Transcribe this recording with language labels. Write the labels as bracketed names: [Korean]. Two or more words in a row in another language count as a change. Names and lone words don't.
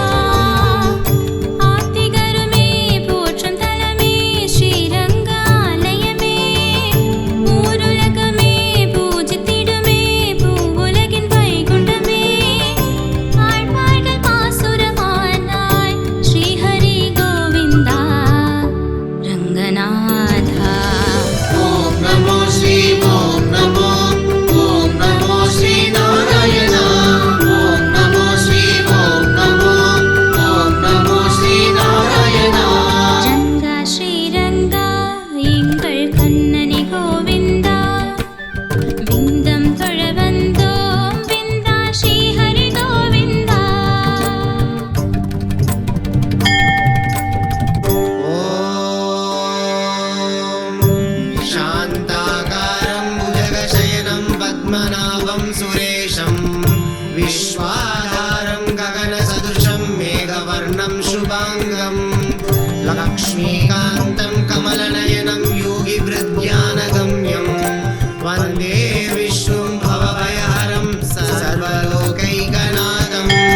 [Tamil] ஆத்திகருமே போற்றும் தலமே ஸ்ரீரங்காலயமே ஊருலகமே பூஜித்திடுமே பூவுலகின் வைகுண்டமே ஆழ்வார்கள் பாசுரமானாய் ஸ்ரீஹரி கோவிந்தா ரங்கநாதா [Sanskrit] ॐ नमो श्री ॐ नमो श्री नारायण। ॐ नमो श्री ॐ नमो श्री नारायण। [Tamil] ரங்கா ஸ்ரீரங்கா எங்கள் கண்ணனே கோவிந்தா விந்தம் தொழ வந்தோம் விந்தா ஸ்ரீ ஹரி கோவிந்தா [Sanskrit] ॐ शान्ताकारं भुजगशयनं पद्मनाभं सुरेशं विश्वाधारं गगनसदृशं मेघवर्णं शुभाङ्गं लक्ष्मीकान्तं कमलनयनं योगिवृद्ध्यानगम्यं वन्दे विष्णुं भवभयहरं सर्वलोकैकनाथम्।